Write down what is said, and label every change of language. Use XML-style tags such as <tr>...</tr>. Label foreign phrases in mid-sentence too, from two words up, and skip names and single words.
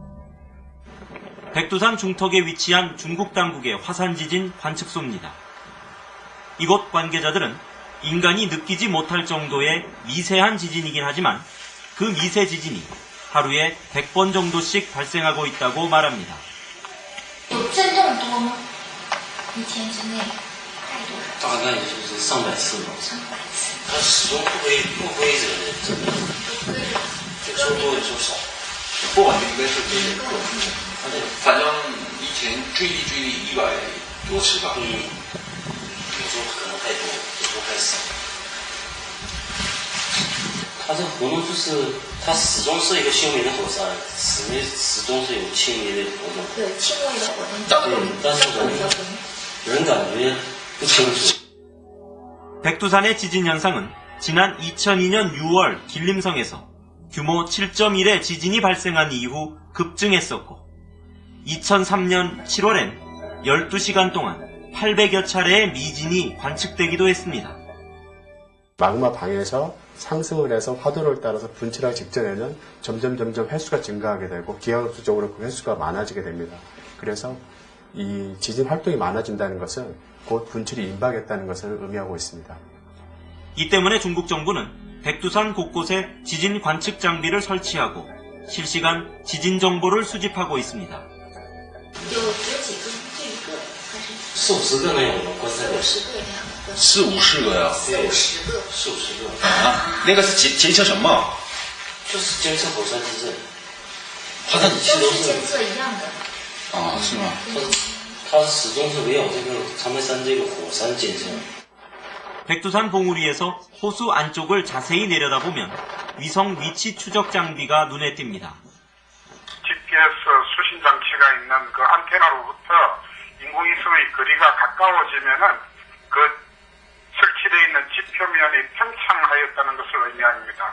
<ko>백두산 중턱에 위치한 중국 당국의 화산지진 관측소입니다. 이곳 관계자들은 인간이 느끼지 못할 정도의 미세한 지진이긴 하지만 그 미세 지진이 하루에 100번 정도씩 발생하고 있다고 말합니다.</ko> <zh>有震动多吗？一天之内太多了。大概就是上百次吧。上百次。它始终不规则的震动，有时候多有时候少。不稳定应该是这个个体，它这个反正以前最低100多次吧。有时候可能太多，有时候太少。它这个活动就是它始终是一个休眠的火山，始终是有轻微的活动。有轻微的活动，躁动，但是躁动。人感觉不清楚。</zh> <ko>백두산의 지진 현상은 지난 2002년 6월 길림성에서 규모 7.1의 지진이 발생한 이후 급증했었고 2003년 7월엔 12시간 동안 800여 차례의 미진이 관측되기도 했습니다. 마그마 방에서 상승을 해서 화도를 따라서 분출하기 직전에는 점점 횟수가 증가하게 되고 기하급수적으로 그 횟수가 많아지게 됩니다. 그래서 이 지진 활동이 많아진다는 것은 곧 분출이 임박했다는 것을 의미하고 있습니다. 이 때문에 중국 정부는 백두산 곳곳에 지진 관측 장비를 설치하고 실시간 지진 정보를 수집하고 있습니다.</ko> <zh>有几个？就一个还是 40-50个能有吗？观测表示。 40-50个呀。 40个？ 40-50个。啊，那个是监测什么？就是监测火山地震。它的都是监测一样的。啊，是吗？它始终是围绕这个长白山这个火山监测。</zh> <ko>백두산 봉우리에서 호수 안쪽을 자세히 내려다보면 위성 위치 추적 장비가 눈에 띕니다. GPS 수신 장치가 있는 그 안테나로부터 인공위성의 거리가 가까워지면은 그 설치되어 있는 지표면이 팽창하였다는 것을 의미합니다.</ko>